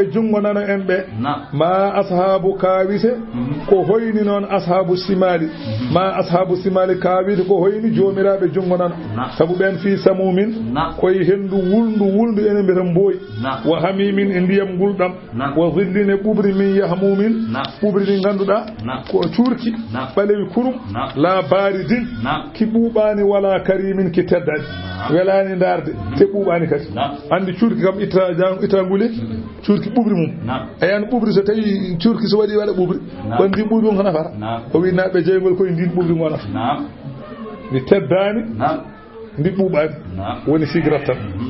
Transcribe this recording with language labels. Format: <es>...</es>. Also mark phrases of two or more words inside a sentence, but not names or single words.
<ff>jungo nano en ɓe ma ashabu kawite ko hoyni noon</ff> <ar>أصحاب الشمال ما أصحاب الشمال</ar> <ff>kawite ko hoyni joomiraɓe jungo nano sabu ɓen</ff> <ar>في سموم</ar> <ff>koye hendu wulndu ene mbiyata mbooyi</ff> <ar>وحميم</ar> <ff>e ndiyam ngulɗam</ff> <ar>وظل</ar> <ff>e ɓuɓri</ff> <ar>من يحموم</ar> <ff>ɓuɓri ɗi ganduɗa ko cuurki ɓalewi kurum</ff> <ar>لا بارد</ar> <ff>ki ɓuuɓani</ff> <ar>ولا كريم</ar> <ff>ki teddani welani darde te ɓuuɓani kadi andi cuurki kam itta nguli cuurki ɓuɓri mum ayani ɓuɓri so tawi cuurki so waɗi waɗa ɓuɓri on ndi ɓuɓri on ko nafata o wi naɓe jeygol koye ndin ɓuɓri gonata ndi teddani ndi ɓuuɓani woni cigarette tan</ff>